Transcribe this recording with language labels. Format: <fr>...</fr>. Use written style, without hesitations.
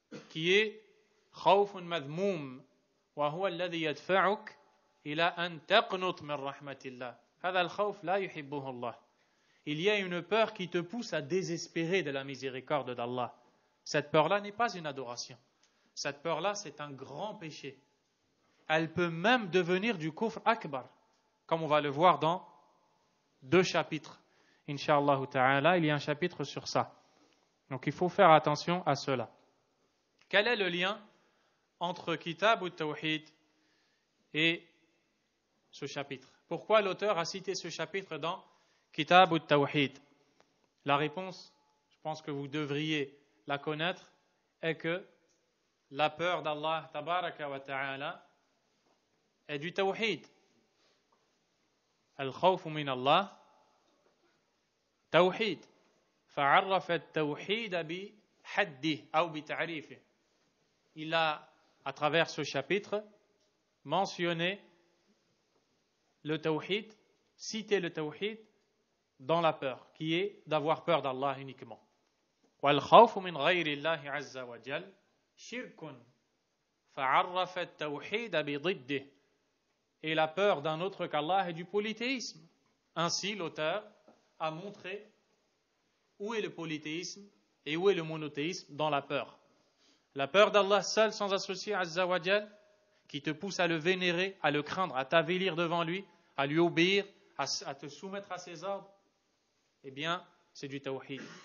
<fr>qui est</fr> <ar>خوف مذموم وهو الذي يدفعك إلى أن تقنط من رحمة الله. هذا الخوف لا يحبه الله.</ar> <fr>Il y a une peur qui te pousse à désespérer de la miséricorde d'Allah. Cette peur-là n'est pas une adoration. Cette peur-là, c'est un grand péché. Elle peut même devenir du kufr akbar, comme on va le voir dans 2 chapitres. Inch'Allah ta'ala, il y a un chapitre sur ça. Donc il faut faire attention à cela. Quel est le lien entre Kitab al-Tawhid et ce chapitre? Pourquoi l'auteur a cité ce chapitre dans Kitab al-Tawhid? La réponse, je pense que vous devriez la connaître, est que la peur d'Allah tabaraka wa ta'ala est du Tawhid.</fr> <ar>Al-khawfu min Allah Tawhid. فعرف التوحيد بحده أو بتعريفه.</ar> <fr>Il a, à travers ce chapitre, mentionné le tawhid, cité le tawhid dans la peur, qui est d'avoir peur d'Allah uniquement.</fr> <ar>والخوف من غير الله عز وجل شرك فعرف التوحيد بضده.</ar> <fr>Et la peur d'un autre qu'Allah est du polythéisme. Ainsi, l'auteur a montré où est le polythéisme et où est le monothéisme dans la peur. La peur d'Allah seul, sans associer Azza wa Jal, qui te pousse à le vénérer, à le craindre, à t'avilir devant lui, à lui obéir, à te soumettre à ses ordres, eh bien, c'est du tawhid.</fr>